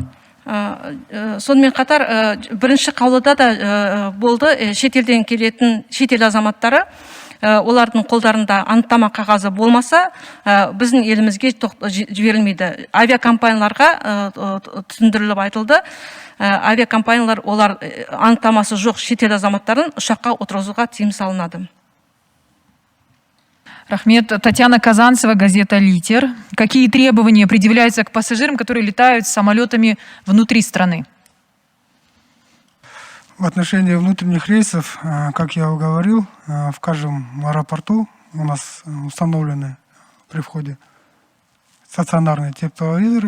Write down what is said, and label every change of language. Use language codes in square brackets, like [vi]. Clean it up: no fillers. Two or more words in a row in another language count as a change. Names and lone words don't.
[kk] Сонымен қатар бірінші қаулыда да болды, шетелден келетін шетел азаматтары олардың қолдарында анықтама қағазы болмаса, біздің елімізге жіберілмейді. Авиакомпанияларға түсіндіріліп айтылды. Авиакомпаниялар олар анықтамасы жоқ шетел азаматтарын ұшаққа отырғызуға тыйым салынады. Рахмет. Татьяна Казанцева, газета «Литер». [ru] Какие требования предъявляются к пассажирам, которые летают самолетами внутри страны? В отношении внутренних рейсов, как я говорил, в каждом аэропорту у нас установлены при входе стационарные тепловизоры.